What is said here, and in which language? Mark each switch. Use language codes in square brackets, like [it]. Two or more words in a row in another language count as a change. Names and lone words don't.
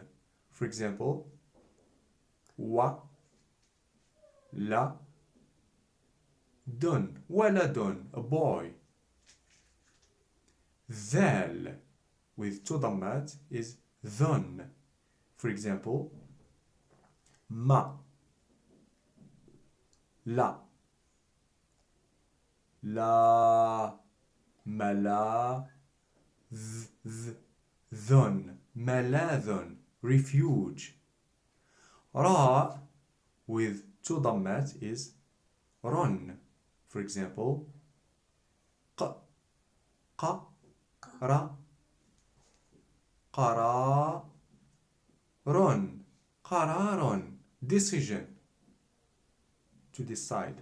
[en] For example, wa, la, dun, waladun, a boy. Dhal with two Dammat is dhun. For example, ma, la, la, mala, dhun, maladhun, refuge. Ra with two Dammat is run. For example, qa, qa, ra, qara, run, qararon, decision, to decide.